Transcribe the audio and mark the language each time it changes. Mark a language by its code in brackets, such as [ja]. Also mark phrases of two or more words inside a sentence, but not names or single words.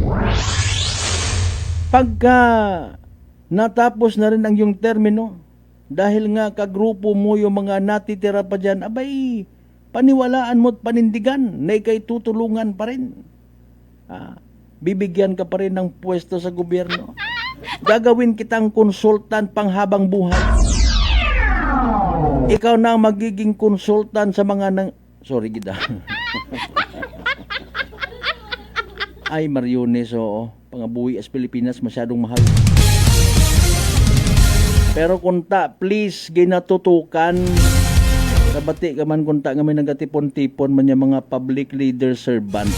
[tl] Pagka natapos na rin ang yung termino, dahil nga kagrupo mo yung mga natitira pa dyan, abay, paniwalaan mo at panindigan na ikay tutulungan pa rin. Bibigyan ka pa rin ng pwesto sa gobyerno. Gagawin kitang konsultan panghabang buhay. Ikaw na ang magiging konsultan sa mga Sorry, [hil] gida. Ay, Mariones, pangabuhi as Pilipinas, [tl] masyadong mahal. [hil] Pero kunta, please, ginatutukan. Kabati ka man kunta nga may nagatipon-tipon man yung mga [en] public leader servants.